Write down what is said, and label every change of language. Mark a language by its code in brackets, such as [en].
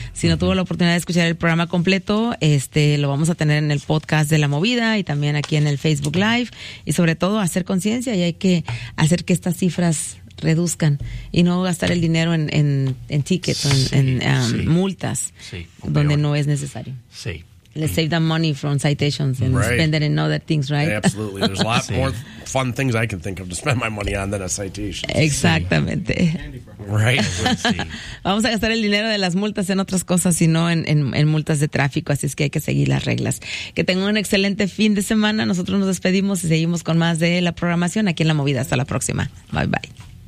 [es] Si, uh-huh, no tuvo la oportunidad de escuchar el programa completo, lo vamos a tener en el podcast de La Movida y también aquí en el Facebook Live, y sobre todo hacer conciencia, y hay que hacer que estas cifras reduzcan y no gastar el dinero en tickets, en multas, donde no es necesario. Sí. [en] Let's save that money from citations and spend it in other things, right? Absolutely. There's a lot more fun things I can think of to spend my money on than a citation. [es] Exactamente. [en] Right. [es] Vamos a gastar el dinero de las multas en otras cosas y no en multas de tráfico, así es que hay que seguir las reglas. Que tengan un excelente fin de semana. Nosotros nos despedimos y seguimos con más de la programación aquí en La Movida. Hasta la próxima. Bye, bye.